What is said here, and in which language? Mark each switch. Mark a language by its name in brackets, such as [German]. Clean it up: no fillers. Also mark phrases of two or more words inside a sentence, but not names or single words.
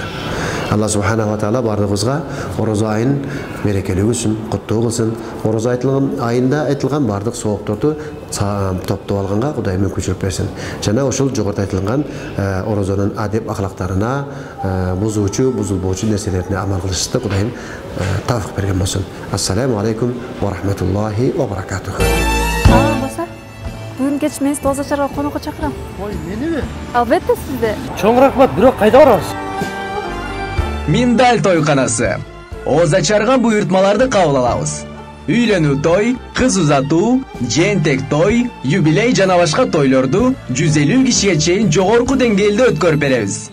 [Arabic] الله سبحانه وتعالى [Kyrgyz] бардыгыбызга ораза айын мерекелүү кылсын, куттуу кылсын. Ораза айында айтылган бардык соопторду топтоп алганга Кудай мүмкүнчүлүк берсин. Жана ошол жогоруда айтылган оразанын адеп ахлактарына бузуучу, бузулбоочу нерселерине амал кылышты Кудайым тавфик берген болсун. [Arabic] السلام عليكم ورحمة الله وبركاته. [Kyrgyz] Болса, бүгүн кеч мен сизди озачарга конокко чакырам. Ой, мениби? Албетте сизди. Чоң рахмат, бирок кайда барабыз? Миндаль тойканасы. Озачарга буйртмаларды кабыл алабыз. Үйлөнүү той, кыз узатуу, жентек той, юбилей жана башка тойлорду 150 кишиге чейин жогорку деңгээлде өткөрүп беребиз.